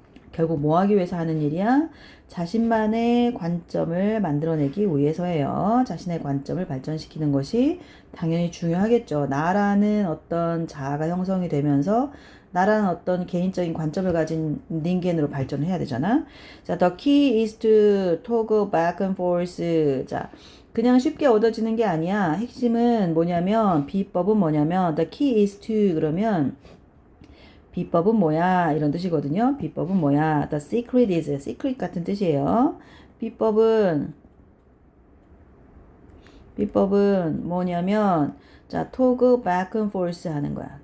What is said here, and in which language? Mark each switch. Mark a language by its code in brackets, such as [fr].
[ko] 결국 뭐 하기 위해서 하는 일이야? 자신만의 관점을 만들어내기 위해서예요. 자신의 관점을 발전시키는 것이 당연히 중요하겠죠. 나라는 어떤 자아가 형성이 되면서 나라는 어떤 개인적인 관점을 가진 닌겐으로 발전을 해야 되잖아. 자, [en] the key is to toggle back and forth. [ko] 자, 그냥 쉽게 얻어지는 게 아니야. 핵심은 뭐냐면, 비법은 뭐냐면, [en] the key is to [ko] 그러면 비법은 뭐야? 이런 뜻이거든요. 비법은 뭐야? [en] The secret is, [ko] secret 같은 뜻이에요. 비법은 뭐냐면, 자, [en] toggle back and forth [ko] 하는 거야.